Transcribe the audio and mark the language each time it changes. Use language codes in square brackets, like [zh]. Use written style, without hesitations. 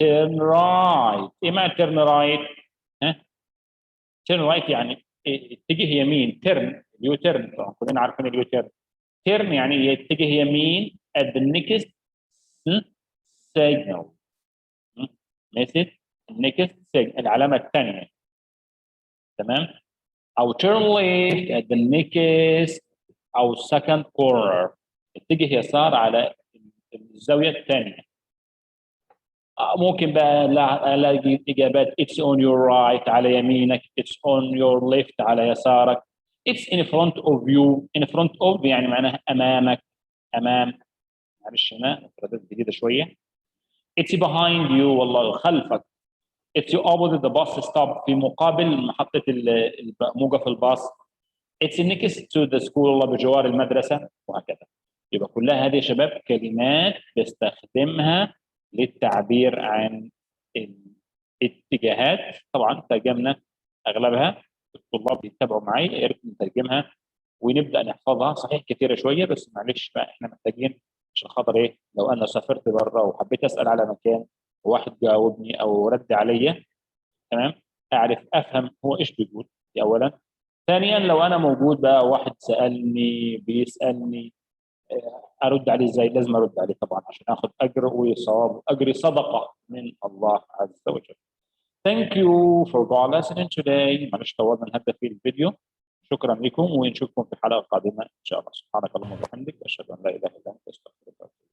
[ar] ايه معنى [en] turn right؟ [ar] turn right يعني اتجه يمين. turn اليوتيرن طبعا كلنا عارفين اليوتيرن. تيرن يعني يتجه يمين [en] at the next signal. [ar] مثل [en] next signal [ar] العلامة الثانية. تمام؟ أو [en] turn left at the next أو second corner. [ar] اتجه يسار على الزاوية الثانية. [en] ممكن بقى الاقي اجابات it's on your right [ar] على يمينك، [en] it's on your left [ar] على يسارك، [en] it's in front of you. in front of [ar] يعني معناها امامك، امام، معلش هنا مفردات جديده شويه. [en] it's behind you [ar] والله خلفك. [en] it's opposite the bus stop [ar] في مقابل محطه موقف الباص. [en] it's next to the school [ar] الله بجوار المدرسه وهكذا. يبقى كلها هذه يا شباب كلمات بستخدمها للتعبير عن الاتجاهات. طبعا ترجمنا اغلبها، الطلاب بيتابعوا معي يا ريت نترجمها ونبدا نحفظها. صحيح كثيره شويه بس معلش بقى احنا محتاجين عشان خاطر ايه، لو انا سافرت بره وحبيت اسال على مكان وواحد جاوبني او رد عليا، تمام، اعرف افهم هو ايش بيقول، دي اولا. ثانيا لو انا موجود بقى واحد سالني بيسالني ارد عليه ازاي؟ لازم ارد عليه طبعا عشان اخذ اجر وصواب، اجري صدقه من الله عز وجل. [en] Thank you for listening today. [ar] معلش طولنا نهدى في الفيديو. شكرا لكم ونشوفكم في الحلقه القادمه ان شاء الله. سبحانك اللهم وبحمدك اشهد ان لا اله الا انت استغفرك.